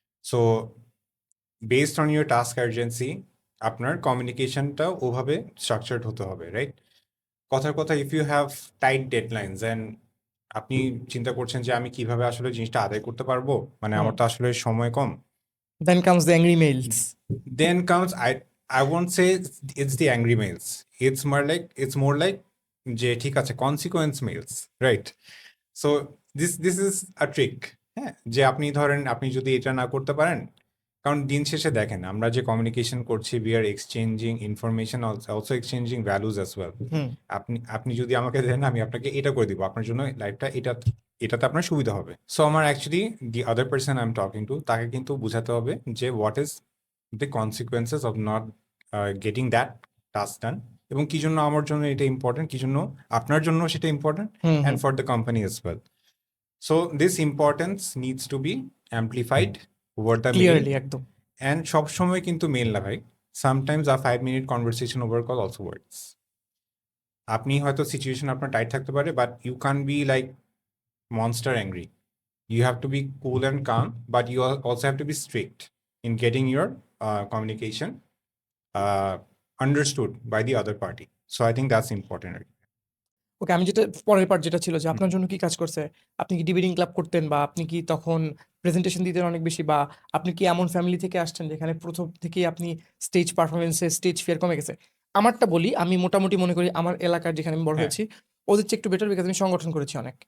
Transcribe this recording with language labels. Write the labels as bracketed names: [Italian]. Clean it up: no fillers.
[English] so based on your task urgency [Bangla] আপনার কমিউনিকেশনটা ওভাবে structured হতে হবে, [English] Right? [Bangla] কথার কথা, [English] if you have tight deadlines and [Bangla] আপনি চিন্তা করছেন যে আমি কিভাবে আসলে জিনিসটা আদায় করতে পারবো, মানে আমার তো আসলে সময় কম, [English] Then comes the angry mails. then comes I won't say it's the angry mails. It's more like [Bangla] যে ঠিক আছে [English] consequence mails, right? So this is a trick, [Bangla] হ্যাঁ, যে আপনি ধরেন আপনি যদি এটা না করতে পারেন, কারণ দিন শেষে দেখেন আমরা যে কমিউনিকেশন করছি, [English] we are exchanging information, also exchanging values as well. [Bangla] আপনি যদি আমাকে দেন, আমি আপনাকে এটা করে দিব, আপনার জন্য লাইফটা এটাতে আপনার সুবিধা হবে। [English] so আমার actually the other person I am talking to, [Bangla] তাকে কিন্তু বোঝাতে হবে যে [English] what is the consequences of not getting that task done, [Bangla] এবং কি জন্য আমার জন্য এটা [English] important, [Bangla] কি জন্য আপনার জন্য সেটা [English] Important, and for the company as well. So this importance needs to be amplified over the mail, clearly একদম। And [Bangla] সবসময় কিন্তু মেল না ভাই, [English] Sometimes a 5 minute conversation over call also works. [Bangla] আপনি হয়তো সিচুয়েশন আপনার টাইট থাকতে পারে, [English] But you can be like monster angry. You have to be cool and calm, but you also have to be strict in getting your communication understood by the other party. So I think that's important. [Bangla] ওকে, আমি যেটা পরের part যেটা ছিল যে আপনার জন্য কি কাজ করছে, আপনি কি ডিবেটিং ক্লাব করতেন, বা আপনি কি তখন প্রেজেন্টেশন দিতেন অনেক বেশি, বা আপনি কি এমন ফ্যামিলি থেকে আসছেন যেখানে প্রথম থেকেই আপনি স্টেজ পারফরমেন্সে স্টেজ ফিয়ার কমে গেছে? আমারটা বলি, আমি মোটামুটি মনে করি আমার এলাকার যেখানে আমি বড় হ্যাঁ। হয়েছি ওদের চেয়ে একটু বেটার, বিকজ আমি সংগঠন করেছি অনেক।